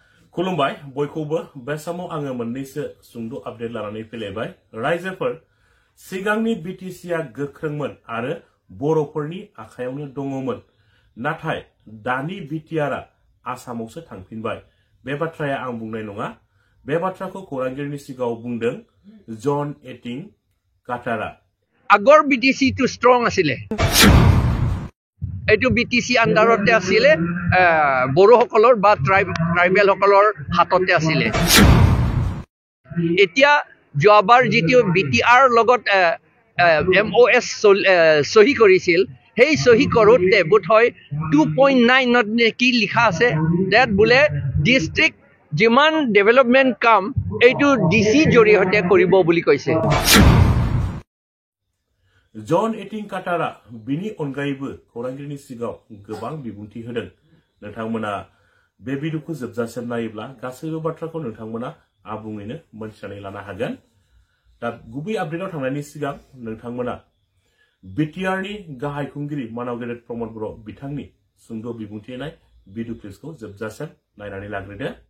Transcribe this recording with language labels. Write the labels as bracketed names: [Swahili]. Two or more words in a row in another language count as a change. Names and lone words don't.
[Bodo] खुलुमबाय बयखौबो बे समाव आङो मोननैसो सुंद' आपडेट लानानै फैलायबाय रायजोफोर सिगांनि बिटिसिआ गोख्रोंमोन आरो बर'फोरनि आखायावनो दङमोन नाथाय दानि बिटिआरआ आसामावसो थांफिनबाय बे बाथ्राया आं बुंनाय नङा बे बाथ्राखौ खौरांगिरिनि सिगाङाव बुंदों जन एटिं काटारा [Assamese] আগৰ বিটিসি [English] too strong [Assamese] আছিলে এইটো বিটিসি আন্ডাৰতে আছিলে বড়োসকলৰ বা ট্ৰাইবেল সকলৰ হাততে আছিলে এতিয়া যোৱাবাৰ যেটো বিটিআৰ লগত এমঅএছ সহি কৰিছিল সেই সহি কৰোতে বোধহয় 2.9 নত কি লিখা আছে দ্যাট বোলে ডিস্ট্ৰিক্ট যিমান ডেভেলপমেন্ট কাম এইটো ডিসি জৰিয়তে কৰিব বুলি কৈছে [Bodo] जन एटिं काटारा बिनि अनगायैबो खौरांगिरिनि सिगाङाव गोबां बिबुंथि होदों नोंथांमोना बे भिडिअखौ जोबजासिम नायोब्ला गासैबो बाथ्राखौ नोंथांमोना आबुङैनो मोनथिनानै लानो हागोन दा गुबै आपडेटआव थांनायनि सिगां नोंथांमोना बिटिआरनि गाहाय खुंगिरि मानाव गेदेर प्रमद बर' बिथांनि सुंद' बिबुंथि होनाय भिडिअ क्लिपखौ जोबजासिम नायनानै लाग्रोदो